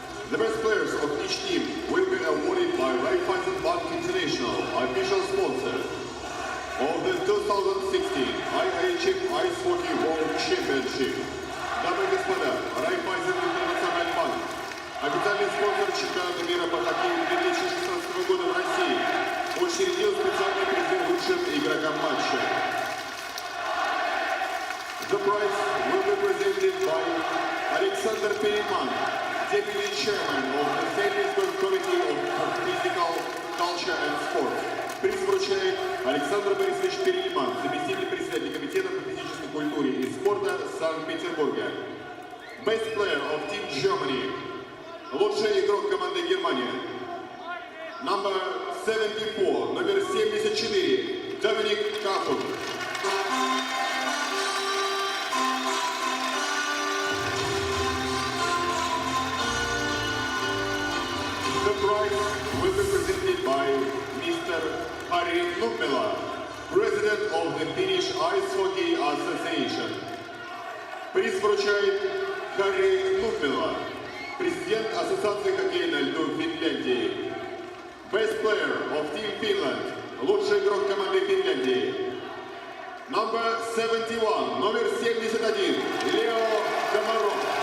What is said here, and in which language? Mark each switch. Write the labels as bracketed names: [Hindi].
[English] The best players of each team will be awarded by Raiffeisen Bank International, official sponsor of the 2016 IIHF Ice Hockey World Championship. [Russian] Дамы и господа, Raiffeisen International Bank, официальный спонсор чемпионата мира по хоккею 2016 года в России, учредил специальный приз лучшим игрокам матча. [English] The prize will be presented by Alexander Perelman, Deputy Chairman of the St. Petersburg Committee of Physical Culture and Sport. [Russian] Приз вручает Александр Борисович Перельман, заместитель председателя Комитета по физической культуре и спорта Санкт-Петербурга. [English] Best Player of Team Germany. [Russian] Лучший игрок команды Германии. [English] Number 74, [Russian] номер 74, Доминик Кахун. [English] The prize will be presented by Mr. Harry Nummela, President of the Finnish Ice Hockey Association. [Russian] Приз вручает Harry Nummela, президент Ассоциации хоккея на льду Финляндии. [English] Best Player of Team Finland, [Russian] лучший игрок команды Финляндии. [English] Number 71, [Russian] номер 71, Лео Комаров.